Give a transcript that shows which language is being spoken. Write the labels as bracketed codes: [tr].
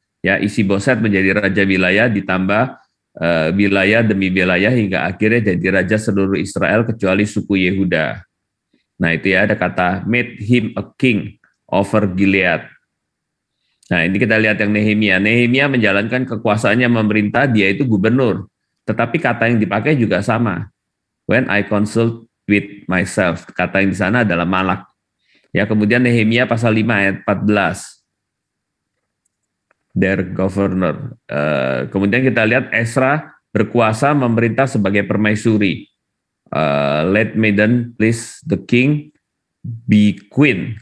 [id] Ya, Isi-Boset menjadi raja wilayah ditambah wilayah demi wilayah hingga akhirnya jadi raja seluruh Israel kecuali suku Yehuda. Nah, itu ya ada kata [en] made him a king over Gilead. [id] Nah, ini kita lihat yang Nehemia. Nehemia menjalankan kekuasaannya memerintah, dia itu gubernur. Tetapi kata yang dipakai juga sama. [en] When I consult with myself. [id] Kata yang di sana adalah malak. Ya, kemudian Nehemia pasal 5 ayat 14. [en] Their governor. [id] Kemudian kita lihat Esra berkuasa memerintah sebagai permaisuri. [en] Let maiden please the king be queen.